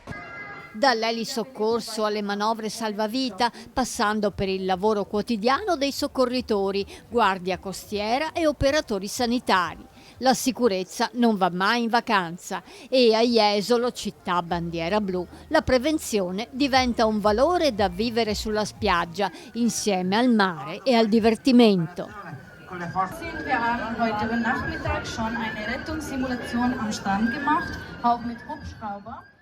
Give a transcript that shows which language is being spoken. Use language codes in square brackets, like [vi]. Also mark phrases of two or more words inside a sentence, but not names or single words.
[it] Dall'elisoccorso alle manovre salvavita, passando per il lavoro quotidiano dei soccorritori, guardia costiera e operatori sanitari. La sicurezza non va mai in vacanza e a Jesolo, città bandiera blu, la prevenzione diventa un valore da vivere sulla spiaggia, insieme al mare e al divertimento. [de] Wir haben heute Nachmittag schon eine Rettungssimulation am Strand gemacht, auch mit Hubschrauber.